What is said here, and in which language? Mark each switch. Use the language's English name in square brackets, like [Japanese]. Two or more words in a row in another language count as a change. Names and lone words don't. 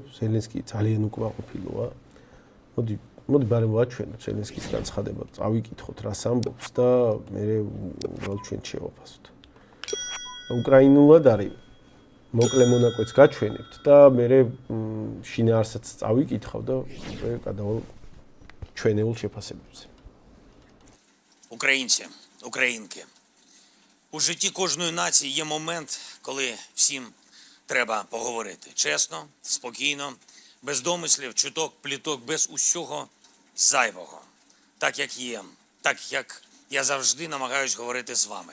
[Georgian] ზელენსკი ძალიან უკმაყოფილოა. მოდი ბარემ ვაჩვენოთ ზელენსკის განცხადება, წავიკითხოთ რას ამბობს და მე უბრალოდ ჩვენ შევაფასოთ. უკრაინულად არის მოკლე მონაკვეთს გაჩვენებთ და მე შინაარსაც წავიკითხავ და გადავალ ჩვენეულ შეფასებებზე. [Ukrainian] Українці, українки, у житті кожної нації є момент, коли всім треба поговорити. Чесно, спокійно, без домислів, чуток, пліток, без усього зайвого. Так, як є, так, як я завжди намагаюсь говорити з вами.